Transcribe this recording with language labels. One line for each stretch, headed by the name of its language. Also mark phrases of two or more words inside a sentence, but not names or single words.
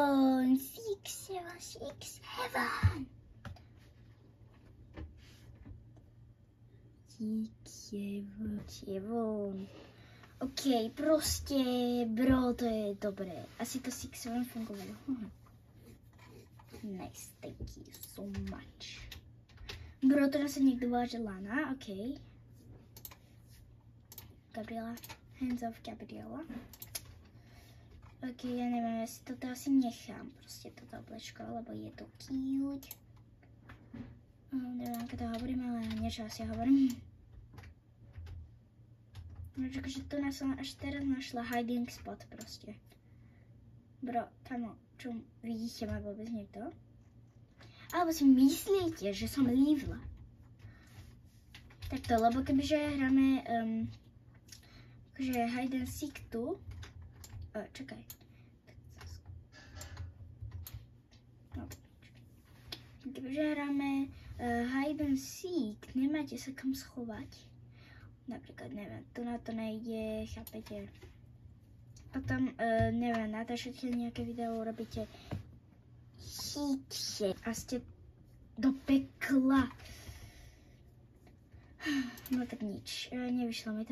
Slovak: OK, proste, bro, to je dobré. Asi to 6-7 fungovalo.
English: Nice, thank you so much.
Slovak: Bro, to sa niekto volá, že Lana, OK. Gabriela,
English: hands off Gabriela.
Slovak: OK, ja neviem, ja si toto asi nechám, proste toto oblečko, lebo je to cute. Neviem, ako to hovorím, ale niečo asi hovorím. Takže tu som až teraz našla
English: hiding spot
Slovak: proste. Bro, kamo, čo vidíte ma vôbec niekto? Alebo si myslíte, že som lívla? Takto, lebo kebyže hráme akože
English: hide and seek
Slovak: tu. Čakaj. No, kebyže hráme
English: hide and seek,
Slovak: nemáte sa kam schovať. Napríklad, neviem, tu na to nejde, chápete? Potom, neviem, natáčate nejaké video, robíte chytře a ste do pekla. No tak nič, nevyšlo mi to.